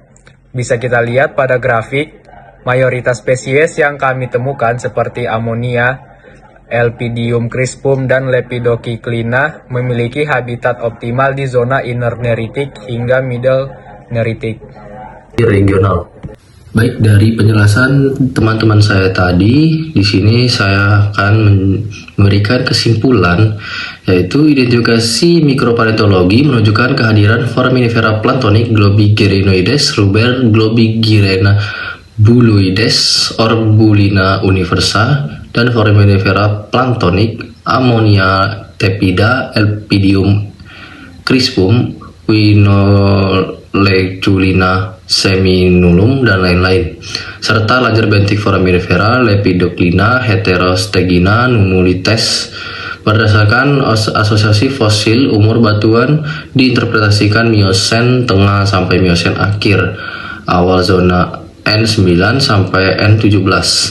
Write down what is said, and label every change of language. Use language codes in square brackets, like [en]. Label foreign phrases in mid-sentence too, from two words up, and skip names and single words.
[id] Bisa kita lihat pada grafik, mayoritas spesies yang kami temukan seperti Ammonia, Elpidium crispum, dan Lepidocyclina memiliki habitat optimal di zona [en] Inner Neritic [id] hingga [en] Middle Neritic. [id] Regional. Baik, dari penjelasan teman-teman saya tadi, di sini saya akan memberikan kesimpulan, yaitu identifikasi mikropaleontologi menunjukkan kehadiran foraminifera planktonik Globigerinoides ruber, Globigerina buloides, Orbulina universa, dan foraminifera planktonik Ammonia tepida, Elpidium crispum, Quinoleculina seminulum, dan lain-lain, serta lajar bentik foraminifera, Lepidoclina, Heterostegina, Numulites. Berdasarkan asosiasi fosil, umur batuan diinterpretasikan Miosen tengah sampai Miosen akhir, awal zona N9 sampai N17.